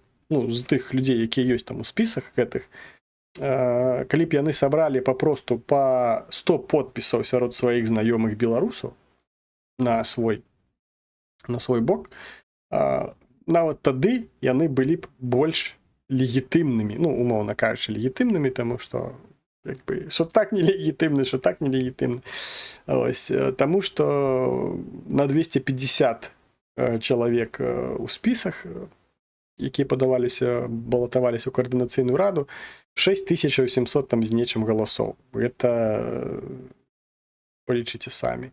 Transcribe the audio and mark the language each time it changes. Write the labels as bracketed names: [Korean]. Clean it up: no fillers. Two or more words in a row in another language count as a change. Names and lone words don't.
[Belarusian] ну, з тых людзей, якія ёсць там у спісах гэтых, калі б яны сабралі папросту па 100 подпісаў сярод сваіх знаёмых беларусаў на свой бок, нават тады яны былі б больш легітымнымі, ну, умоўна кажучы, легітымнымі, таму што [Ukrainian] що так [Belarusian] нелегітымны, [Ukrainian] що так [Belarusian] нелегітымны. Ось, таму што на 250 чалавек у спісах, якія балатаваліся ў каардынацыйную раду, 6700 там з нечым галасоў. Гэта палічыце самі.